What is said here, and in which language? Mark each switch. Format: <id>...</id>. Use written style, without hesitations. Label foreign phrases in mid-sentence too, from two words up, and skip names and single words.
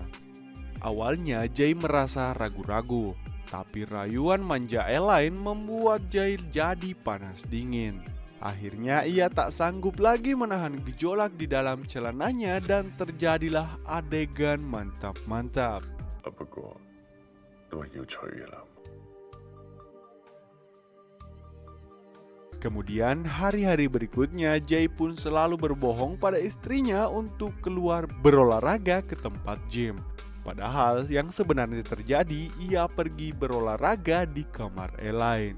<id>Awalnya Jai merasa ragu-ragu, tapi rayuan manja Elaine membuat Jai jadi panas dingin. Akhirnya ia tak sanggup lagi menahan gejolak di dalam celananya dan terjadilah adegan mantap-mantap.</id> <yue>不過都係要娶嘅啦。</yue> <id>Kemudian hari-hari berikutnya Jai pun selalu berbohong pada istrinya untuk keluar berolahraga ke tempat gym. Padahal yang sebenarnya terjadi, ia pergi berolahraga di kamar Elaine.</id>